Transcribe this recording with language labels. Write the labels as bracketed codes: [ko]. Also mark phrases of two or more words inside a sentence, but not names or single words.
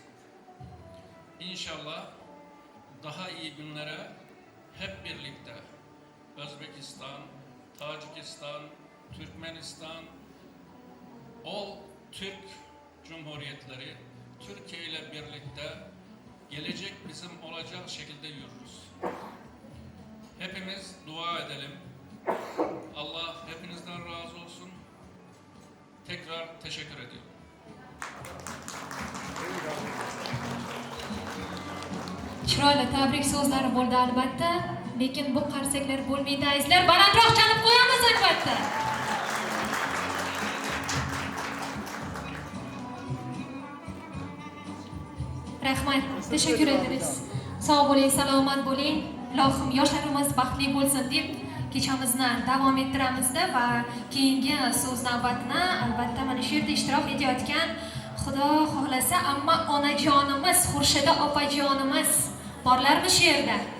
[tr] İnşallah daha iyi günlere hep birlikte Özbekistan, Tacikistan, Türkmenistan, Türk Cumhuriyetleri, Türkiye ile birlikte gelecek bizim olacak şekilde yürürüz. Hepimiz dua edelim. Allah hepinizden razı olsun. Tekrar teşekkür ediyorum. [uz] Chiroyli tabrik so'zlari bo'ldi albatta, lekin bu qarsaklar bo'lmaydi azizlar. Balandroq chalib qo'yamiz albatta. Rahmat, [tr] teşekkür ederiz. [uz] Sog' bo'ling, salomat bo'ling. Ilohim yoshlarimiz baxtli bo'lsin deb kechamizni davom ettiramizda va keyingi so'z navbatini albatta mana shu yerda ishtirok etayotgan Xudo xohlasa amma onajonimiz, Xurshida opajonimiz borlarmi shu yerda?